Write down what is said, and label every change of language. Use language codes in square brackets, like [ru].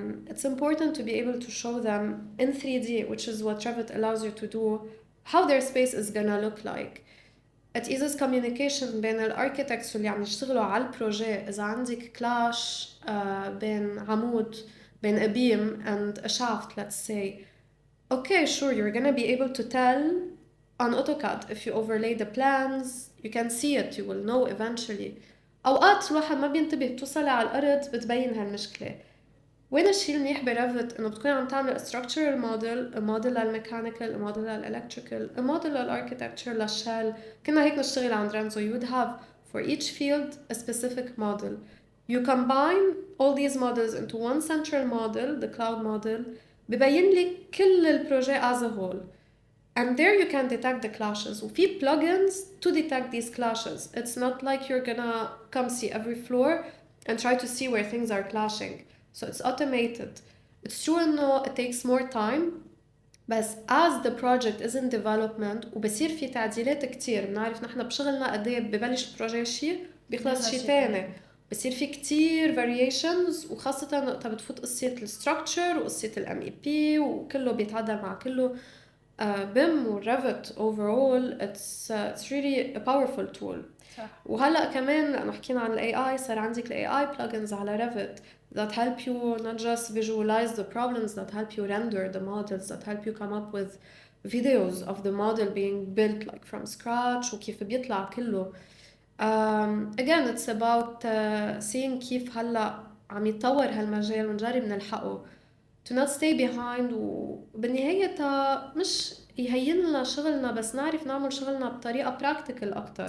[en] It's important to be able to show them in 3D, which is what Revit allows you to do, how their space is gonna look like. It eases communication [ar] بين الاركيتكتس اللي عم يشتغلوا على البروجي. إذا عندك كلاش بين عمود بين [en] a beam and a shaft, let's say, okay, sure, you're gonna be able to tell on AutoCAD. If you overlay the plans, you can see it, you will know eventually. [ar] أوقات الواحد ما بينتبه، بتوصل على الأرض بتبين هالمشكلة. وين الشيء المنيح بريفت إنه بتكون عم تعمل structural model، a model للميكانيكال، a model للإلكتريكال، a model للأركيتكتشر، للشال. كنا هيك نشتغل عند رينزو. [en] You would have for each field a specific model. You combine all these models into one central model, the cloud model. [ar] ببين لك كل البروجي [en] as a whole. And there you can detect the clashes. وفي plugins to detect these clashes. It's not like you're gonna come see every floor and try to see where things are clashing. So it's automated. It's true إنه it takes more time بس as the project is in development [ar] وبصير في تعديلات كتير. بنعرف نحن بشغلنا قد ايه ببلش البروجي شيء بيخلص شيء تاني، بصير في كتير variations وخاصة وقتها بتفوت قصة الستراكشر وقصة الام اي بي وكله بيتعدل مع كله. [en] BIM و Revit overall it's really a powerful tool. [ar] صح. وهلا كمان لانه حكينا عن الاي اي [en] صار عندك الاي اي plugins على Revit that help you not just visualize the problems, that help you render the models, that help you come up with videos of the model being built like from scratch [ar] وكيف بيطلع كله. [en] Again it's about seeing [ar] كيف هلا عم يتطور هالمجال ونجرب نلحقه [en] to not stay behind [ar] وبالنهاية مش يهين لنا شغلنا بس نعرف نعمل شغلنا بطريقة practical أكتر.